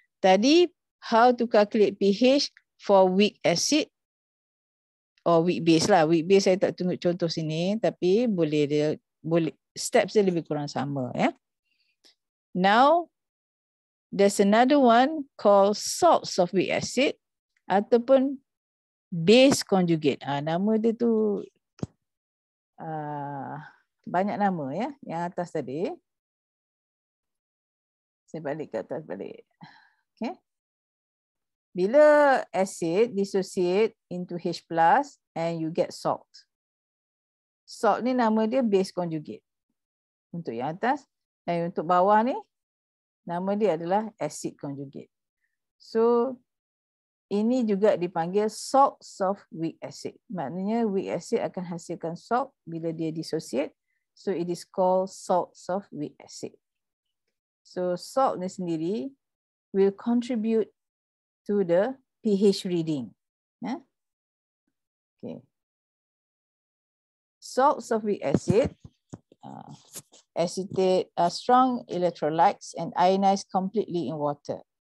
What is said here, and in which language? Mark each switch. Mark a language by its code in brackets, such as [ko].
[ms] Tadi [en] how to calculate pH for weak acid or weak base lah. [ms] Weak base saya tak tunjuk contoh sini, tapi boleh steps dia lebih kurang sama. [en] Now there's another one called salts of weak acid [ms] ataupun [en] base conjugate. [ms] Nama dia tu banyak nama yang atas tadi. Saya balik ke atas balik. [en] Okay. [ms] Bila [en] acid dissociate into H plus and you get salt. [ms] Salt ni nama dia base conjugate. Untuk yang atas. Dan untuk bawah ni, nama dia adalah acid conjugate. So, ini juga dipanggil salts of weak acid. Maknanya weak acid akan hasilkan salt bila dia dissociate. [en] So, it is called salts of weak acid. So, salt [ms] ni sendiri [en] will contribute to the pH reading. Okay. Salts of weak acid, acetate, strong electrolytes and ionized completely in water.